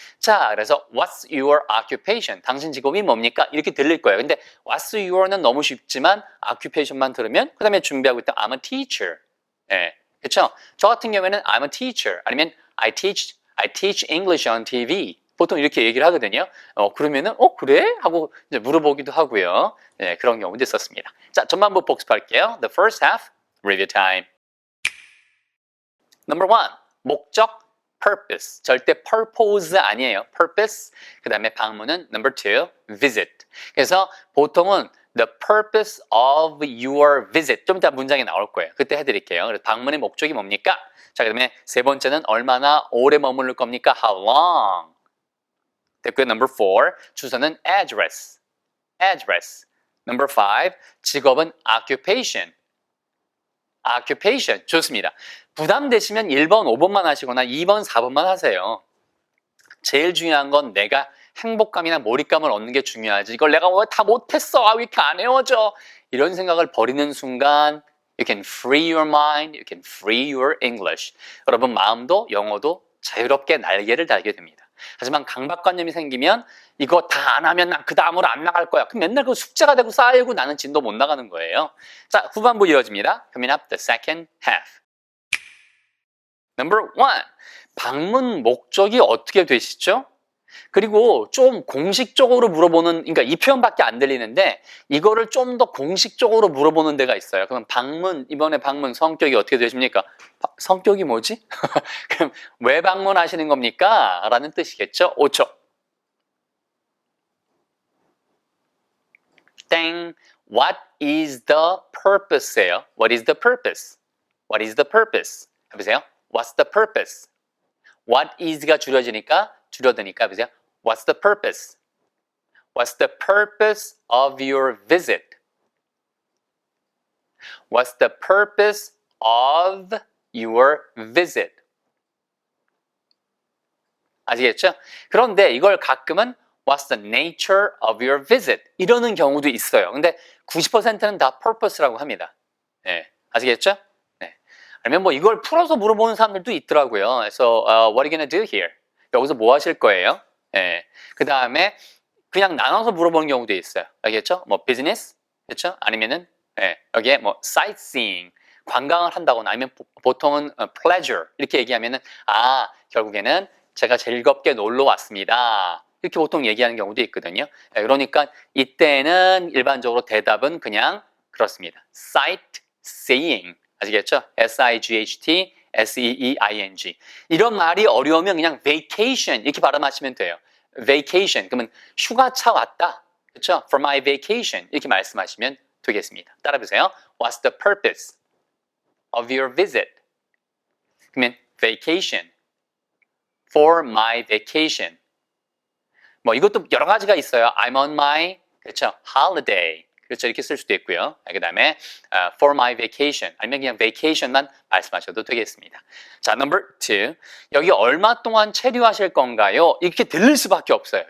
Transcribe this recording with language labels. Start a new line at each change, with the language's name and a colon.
Korean: 자, 그래서
English: what's your occupation?
Korean: 당신 직업이 뭡니까? 이렇게 들릴 거예요. 근데 what's your는 너무 쉽지만 occupation만 들으면 그 다음에 준비하고 있던
English: I'm a teacher.
Korean: 그렇죠? 저 같은 경우에는
English: I'm a teacher
Korean: 아니면
English: I teach English on TV.
Korean: 보통 이렇게 얘기를 하거든요. 그러면은 그래? 하고 이제 물어보기도 하고요. 그런 경우도 있었습니다. 자, 전반부 복습할게요.
English: The first half, review time. Number one, 목적, purpose.
Korean: 절대 purpose 아니에요. purpose. 그 다음에 방문은
English: number two,
Korean: visit. 그래서 보통은
English: the purpose of your visit.
Korean: 좀 이따 문장이 나올 거예요. 그때 해드릴게요. 그래서 방문의 목적이 뭡니까? 자, 그 다음에 세 번째는 얼마나 오래 머무를 겁니까?
English: How long?
Korean: 됐고요.
English: Number four,
Korean: 주소는
English: address. Number five,
Korean: 직업은
English: occupation.
Korean: 좋습니다. 부담되시면 1번, 5번만 하시거나 2번, 4번만 하세요. 제일 중요한 건 내가 행복감이나 몰입감을 얻는 게 중요하지. 이걸 내가 왜 다 못했어? 왜 이렇게 안 헤어져? 이런 생각을 버리는 순간
English: You can free your mind, you can free your English.
Korean: 여러분 마음도 영어도 자유롭게 날개를 달게 됩니다. 하지만 강박관념이 생기면 이거 다 안 하면 난 그 다음으로 안 나갈 거야. 그럼 맨날 그 숙제가 되고 쌓이고 나는 진도 못 나가는 거예요. 자, 후반부 이어집니다.
English: Coming up the second half. Number one,
Korean: 방문 목적이 어떻게 되시죠? 그리고 좀 공식적으로 물어보는, 그러니까 이 표현밖에 안 들리는데 이거를 좀 더 공식적으로 물어보는 데가 있어요. 그럼 방문, 이번에 방문 성격이 어떻게 되십니까? 성격이 뭐지? 그럼 왜 방문하시는 겁니까? 라는 뜻이겠죠? 5초. 땡.
English: What is the purpose예요? What is the purpose? What is the purpose?
Korean: 해보세요.
English: What's the purpose?
Korean: What is가 줄여드니까 해보세요.
English: What's the purpose? What's the purpose of your visit? What's the purpose of your visit?
Korean: 아시겠죠? 그런데 이걸 가끔은
English: What's the nature of your visit?
Korean: 이러는 경우도 있어요. 근데 90%는 다 purpose라고 합니다. 아시겠죠? 아니면 뭐 이걸 풀어서 물어보는 사람들도 있더라고요. 그래서
English: what are you gonna do here?
Korean: 여기서 뭐 하실 거예요? 예. 그 다음에 그냥 나눠서 물어보는 경우도 있어요. 알겠죠? 뭐 business, 그렇죠? 아니면은 여기에 뭐 sightseeing, 관광을 한다거나 아니면 보통은 pleasure 이렇게 얘기하면은 결국에는 제가 즐겁게 놀러 왔습니다. 이렇게 보통 얘기하는 경우도 있거든요. 그러니까 이때는 일반적으로 대답은 그냥 그렇습니다. sightseeing 아시겠죠? S-I-G-H-T, S-E-E-I-N-G 이런 말이 어려우면 그냥 vacation 이렇게 발음하시면 돼요. vacation 그러면 휴가차 왔다. 그렇죠?
English: For my vacation
Korean: 이렇게 말씀하시면 되겠습니다. 따라보세요.
English: What's the purpose of your visit?
Korean: 그러면
English: vacation for my vacation.
Korean: 뭐 이것도 여러 가지가 있어요.
English: I'm on my
Korean: 그렇죠? holiday. 그렇죠. 이렇게 쓸 수도 있고요. 그 다음에
English: for my vacation
Korean: 아니면 그냥 vacation만 말씀하셔도 되겠습니다.
English: 자, number 2.
Korean: 여기 얼마 동안 체류하실 건가요? 이렇게 들릴 수밖에 없어요.